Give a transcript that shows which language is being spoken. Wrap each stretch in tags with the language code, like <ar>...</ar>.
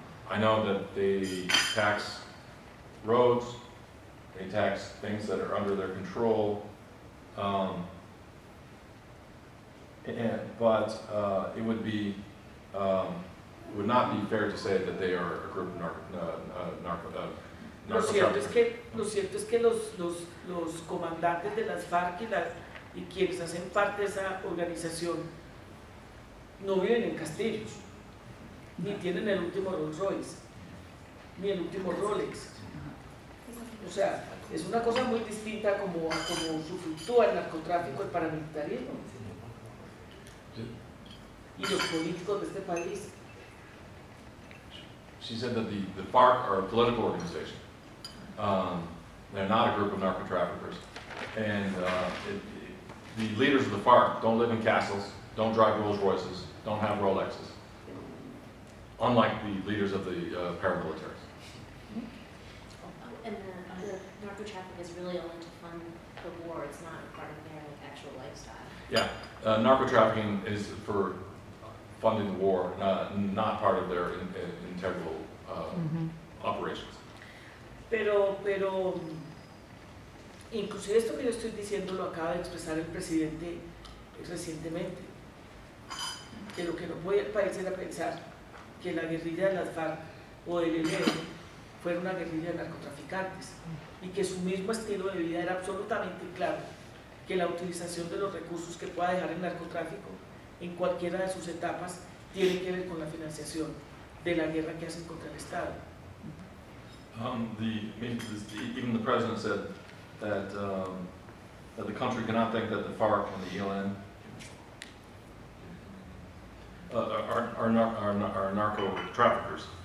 <en>I know that they tax roads, they tax things that are under their control, but it would not be fair to say that they are a group of</en> <es>Lo cierto es</es> <en>narco-traffickers.</en> <es>que los comandantes de las FARC y quienes hacen parte de esa organización no viven en castillos, ni tienen el último Rolls Royce, ni el último Rolex. O sea, es una cosa muy distinta como fluctúa el narcotráfico, el paramilitarismo. Y los políticos de este país.</es> <en>She said that the FARC are a political organization. They're not a group of narco-traffickers. And the leaders of the FARC don't live in castles, don't drive Rolls Royces, don't have Rolexes, unlike the leaders of the paramilitaries. And the narco traffic is really only to fund the war, it's not part of their actual lifestyle. Yeah, narco-trafficking is for funding the war, not part of their integral operations.</en> <es>Pero, inclusive esto que yo estoy diciendo lo acaba de expresar el presidente recientemente, que lo que no puede el país era pensar que la guerrilla de las FARC o del ELN fuera una guerrilla de narcotraficantes y que su mismo estilo de vida era absolutamente claro, que la utilización de los recursos que pueda dejar el narcotráfico en cualquiera de sus etapas tiene que ver con la financiación de la guerra que hacen contra el Estado.</es> <en>Even the president said that that the country cannot think that the FARC and the ELN are narco traffickers.</en>